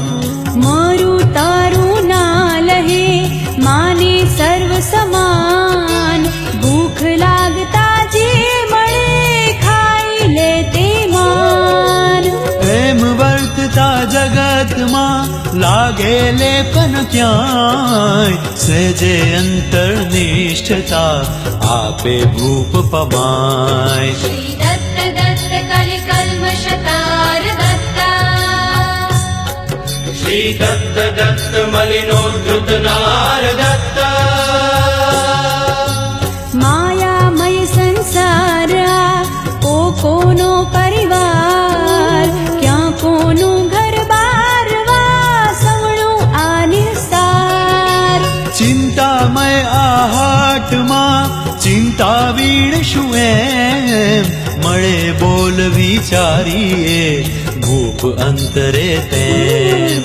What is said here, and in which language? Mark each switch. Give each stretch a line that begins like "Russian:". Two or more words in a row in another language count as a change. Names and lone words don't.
Gujarati: મારું તારું ના લહે માને સર્વ સમાન ભૂખ લાગતા જે મળે ખાઈ લે તે માન એમ વર્તતા જગતમાં લાગે લેપન ક્યાંય સહેજે અંતર્નિષ્ઠતા આપે ભૂપ પમાય
Sanskrit: श्री दत्त दत्त कलि कल्मषतार दत्ता श्री दत्त दत्त मलिनोद्धृत नार दत्त
Gujarati: માયામય સંસાર આ કોનો પરિવાર ક્યાં કોનું ઘર બારવા સવણું આ નિસાર ચિંતામય આ હાટમાં ચિંતા વીણ શું એમ મળે બોલ વિચારીએ ભૂપ અંતરે તેમ